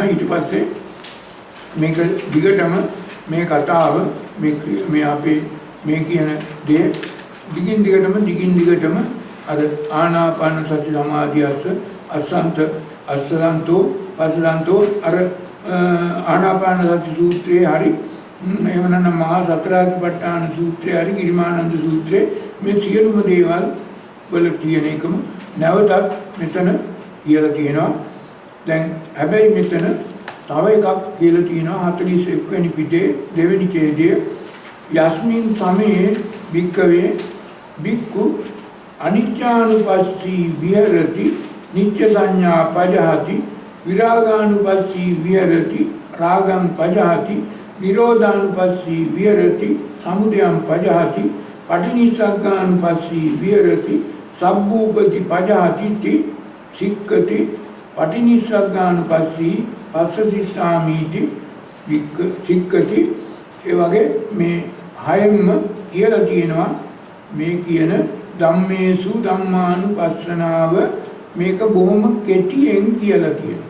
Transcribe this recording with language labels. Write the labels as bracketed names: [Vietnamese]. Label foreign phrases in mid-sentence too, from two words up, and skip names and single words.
[Sinhala] ඊට පස්සේ මේක දිගටම මේ කතාව මේ අපේ මේ කියන දේ දිගින් දිගටම අර [Pali] ආනාපාන සති සමාධියස්ස අස්සන්තෝ පස්සන්තෝ [Sinhala] අර ආනාපාන සති සූත්‍රයේ හරි එහෙම නැත්නම් මහා සතරාතිපට්ඨාන සූත්‍රයේ හරි ගිරිමානන්ද සූත්‍රයේ මේ සියලුම දේවල් වල තියෙන එකම නැවතත් මෙතන කියලා තියෙනවා. දැන් හැබැයි මෙතන තව එකක් කියලා තියෙනවා 41 වෙනි පිටේ දෙවෙනි ඡේදයේ [Pali] යස්මින් සමේ භික්කවේ භික්ඛු අනිච්ඡානුපස්සී විහෙරති නිච්ච සංඥා පජහති විරාගානුපස්සී විහෙරති රාගං පජහති නිරෝධානුපස්සී විහෙරති සමුදයං පජහති පටිනිස්සග්ගානුපස්සී විහෙරති සබ්බූපති පජහති සික්ඛති පටිනිස්සග්ගානුපස්සී පස්සසිස්සාමීති සික්ඛති. [Sinhala] ඒ වගේ මේ හයෙන්ම කියලා තියෙනවා මේ කියන ධම්මේසු ධම්මානුපස්සනාව මේක බොහොම කෙටියෙන් කියලා තියෙනවා.